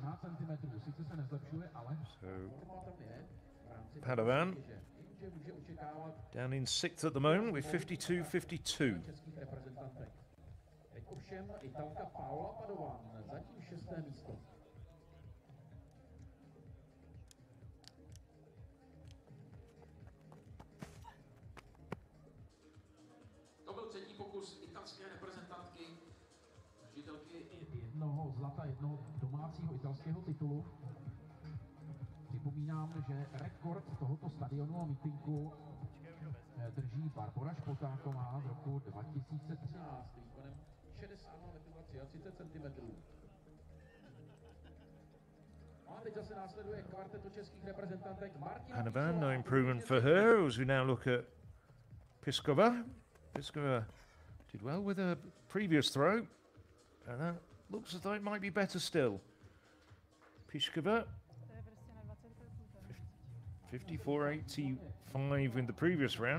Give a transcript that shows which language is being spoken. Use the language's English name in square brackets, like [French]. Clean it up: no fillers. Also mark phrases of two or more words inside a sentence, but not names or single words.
[English] So Padovan down in 6th at the moment with 52.52. [Czech] To byl třetí pokus italské reprezentantky, držitelky jednoho zlata, jednoho domácího italského titulu. Připomínám, že rekord tohoto stadionu a mítinku drží Barbora Špotáková z roku 2013 výkonem 60 metrů a 33 cm. A teď zase následuje kvarteto českých reprezentantek Martina. [English] Padovan, no improvement for her as we now look at Piskova. Piskova did well with her previous throw, and that looks as though it might be better still. Piskova 54.85 in the previous round.